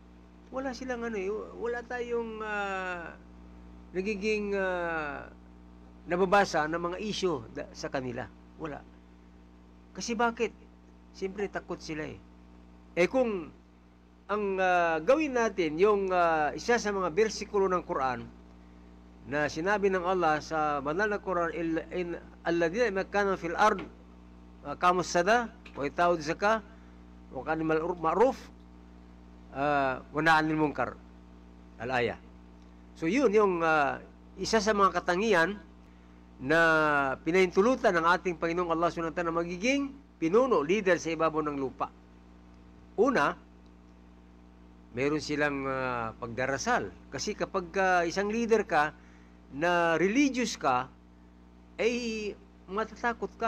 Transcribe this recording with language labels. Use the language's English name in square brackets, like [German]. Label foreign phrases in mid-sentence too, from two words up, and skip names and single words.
[Filipino] Wala silang wala tayong nagiging nababasa ng mga issue sa kanila. Wala. Kasi bakit? Siyempre takot sila eh. Kung ang gawin natin yung isa sa mga bersikulo ng Quran na sinabi ng Allah sa banal na Quran, [Arabic] الذين مكنوا في الأرض أقاموا الصلاة وآتوا الزكاة وكانوا معروف ونهوا عن المنكر الآية. [Filipino] So yun yung isa sa mga katangian na pinahintulutan ng ating Panginoong Allah [Arabic] سبحانه وتعالى [Filipino] na magiging pinuno, leader sa ibabaw ng lupa. Una, meron silang pagdarasal. Kasi kapag isang leader ka na religious ka, ay matatakot ka.